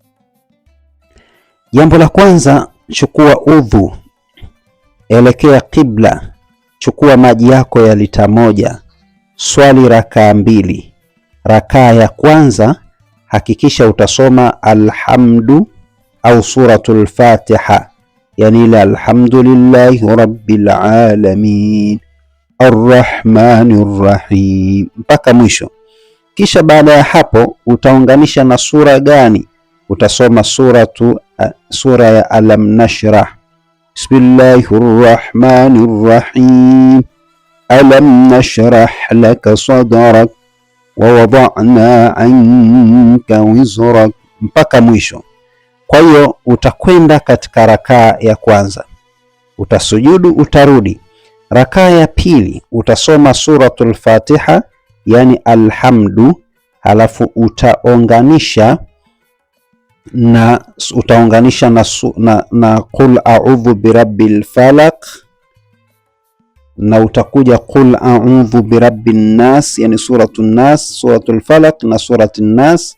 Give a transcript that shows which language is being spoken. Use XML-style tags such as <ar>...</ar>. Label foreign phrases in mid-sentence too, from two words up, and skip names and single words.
<sw>Jambo la kwanza, chukua udhu, elekea kibla, chukua maji yako ya lita 1, swali rakaa 2. Rakaa ya kwanza hakikisha utasoma alhamdu au suratul Fatiha, yani ile</sw> <ar>الحمد لله رب العالمين الرحمن الرحيم</ar> <sw>mpaka mwisho. Kisha baada ya hapo utaunganisha na sura gani? Utasoma sura ya Alam Nashrah.</sw> <ar>بسم الله الرحمن الرحيم ألم نشرح لك صدرك ووضعنا عنك وزرك</ar> <sw>mpaka mwisho. Kwa hiyo utakwenda katika rakaa ya kwanza, utasujudu, utarudi. Rakaa ya pili utasoma suratul Fatiha, yani alhamdu, halafu utaunganisha na</sw> <ar>قل أعوذ برب الفلق,</ar> <sw>na utakuja</sw> <ar>قل أعوذ برب الناس,</ar> <sw>yani suratul nas, suratul falaq na suratul nas.</sw>